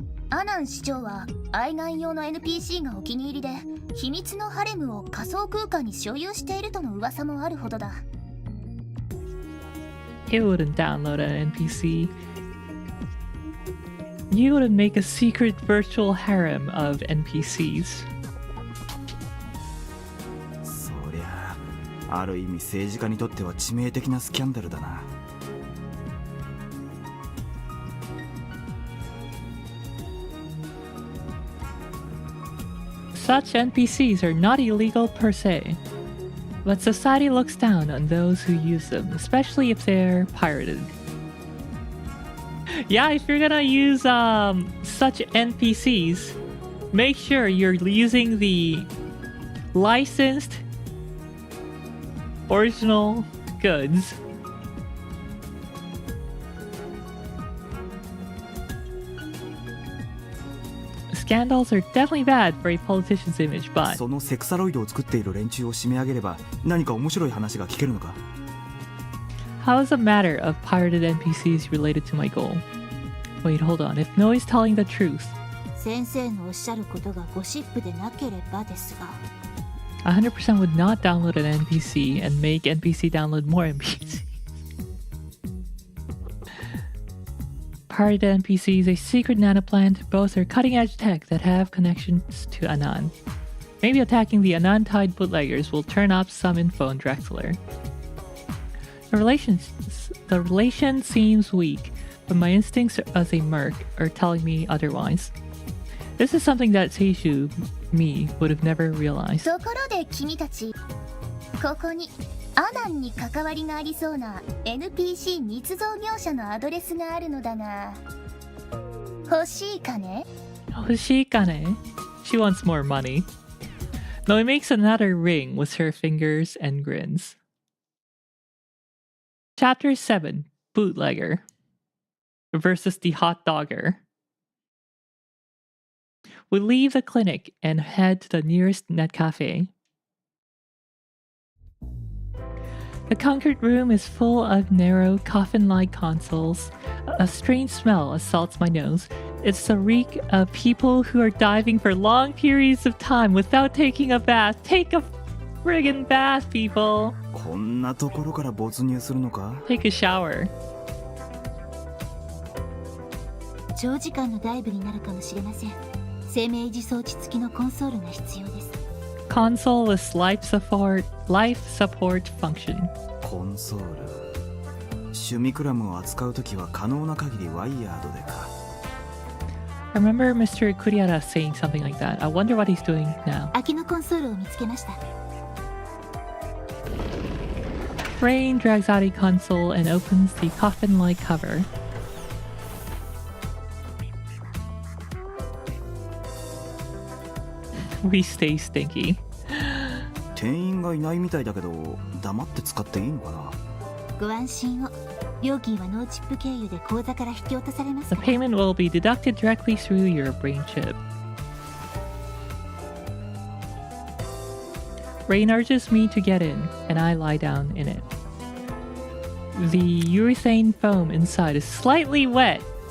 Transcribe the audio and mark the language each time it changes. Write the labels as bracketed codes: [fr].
[ja] Anan 市長は愛玩用の NPC がお気に入りで秘密のハレムを仮想空間に所有しているとの噂もあるほどだ。 [en] You wouldn't download an NPC. You wouldn't make a secret virtual harem of NPCs. [ja] そりゃある意味政治家にとっては致命的なスキャンダルだな。 [en] Such NPCs are not illegal per se, but society looks down on those who use them, especially if they're pirated. Yeah, if you're gonna use such NPCs, make sure you're using the licensed original goods. Scandals are definitely bad for a politician's image, but [ja] そのセクサロイドを作っている連中を締め上げれば何か面白い話が聞けるのか。 [en] how is a matter of pirated NPCs related to my goal? Wait, hold on. If No is telling the truth, [ja] 先生のおっしゃることがゴシップでなければですが。 [en] 100% would not download an NPC and make NPC download more NPCs. Pirated NPCs, a secret nanoplant, both are cutting-edge tech that have connections to Anan. Maybe attacking the Anan-tied bootleggers will turn up some info on Drexler. The relation seems weak, but my instincts as a merc are telling me otherwise. This is something that Seishu, me, would have never realized. [ja] ところで君たち、ここにアナンに関わりがありそうな NPC 密造業者のアドレスがあるのだが、欲しいかね? [en] Hoshikane. She wants more money. No, he makes another ring with her fingers and grins. Chapter 7, Bootlegger versus the Hot Dogger. We leave the clinic and head to the nearest net cafe. The concrete room is full of narrow, coffin-like consoles. A strange smell assaults my nose. It's the reek of people who are diving for long periods of time without taking a bath. Take a friggin' bath, people. [ja] こんなところから没入するのか。 [en] Take a shower. [ja] 長時間のダイブになるかもしれません。生命維持装置付きのコンソールが必要です。 [en] Console with life support function. [ja] コンソール。シュミクラムを扱うときは可能な限りワイヤードでか。 [en] I remember Mr. Kuriara saying something like that. I wonder what he's doing now. [ja] 空きのコンソールを見つけました。 [en] Rain drags out a console and opens the coffin-like cover. We stay stinky. [ja] 店員がいないみたいだけど、黙って使っていいのかな。ご安心を。料金はノーチップ経由で口座から引き落とされます [en] The [ja] から。 [en] payment will be deducted directly through your brain chip. Rain urges me to get in, and I lie down in it. The urethane foam inside is slightly wet.